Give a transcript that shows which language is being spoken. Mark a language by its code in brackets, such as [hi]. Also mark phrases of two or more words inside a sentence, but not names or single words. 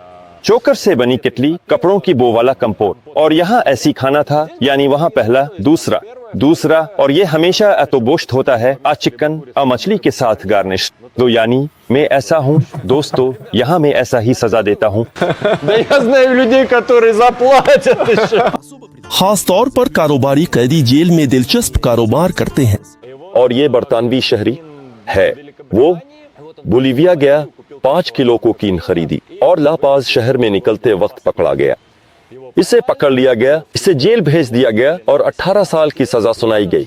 [hi] चोकर से बनी किटली, कपड़ों की बो वाला कंपोट, और यहाँ ऐसी खाना था, यानी वहाँ पहला दूसरा और ये हमेशा अतोबोश्त होता है, आ चिकन आ मछली के साथ गार्निश। तो यानी मैं ऐसा हूँ दोस्तों, यहाँ मैं ऐसा ही सजा देता हूँ। [ru] Да я знаю людей, которые заплатят еще. [hi] खास तौर पर कारोबारी कैदी जेल में दिलचस्प कारोबार करते हैं। और ये बरतानवी शहरी है, वो बोलीविया गया, 5 किलो कोकीन खरीदी और लापाज शहर में निकलते वक्त पकड़ा गया। इसे पकड़ लिया गया, इसे जेल भेज दिया गया और 18 साल की सजा सुनाई गई।